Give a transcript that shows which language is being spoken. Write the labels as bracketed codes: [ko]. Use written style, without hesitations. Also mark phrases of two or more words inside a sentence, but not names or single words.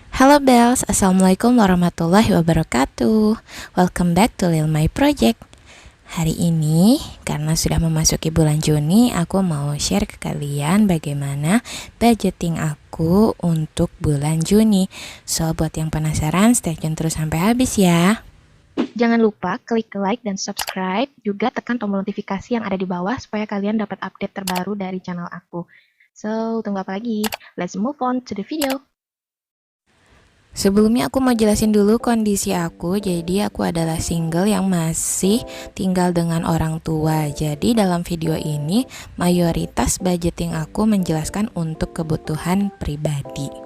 [ar] Halo Bells, السلام عليكم ورحمة الله وبركاته. [en] Welcome back to Lil My Project. [id] Hari ini, karena sudah memasuki bulan Juni, aku mau share ke kalian bagaimana budgeting aku untuk bulan Juni. So, buat yang penasaran, [en] stay tune [id] terus sampai habis ya. Jangan lupa klik like dan subscribe, juga tekan tombol notifikasi yang ada di bawah supaya kalian dapat update terbaru dari channel aku. So, tunggu apa lagi? [en] Let's move on to the video. [id] Sebelumnya aku mau jelasin dulu kondisi aku. Jadi aku adalah single yang masih tinggal dengan orang tua. Jadi dalam video ini mayoritas budgeting aku menjelaskan untuk kebutuhan pribadi.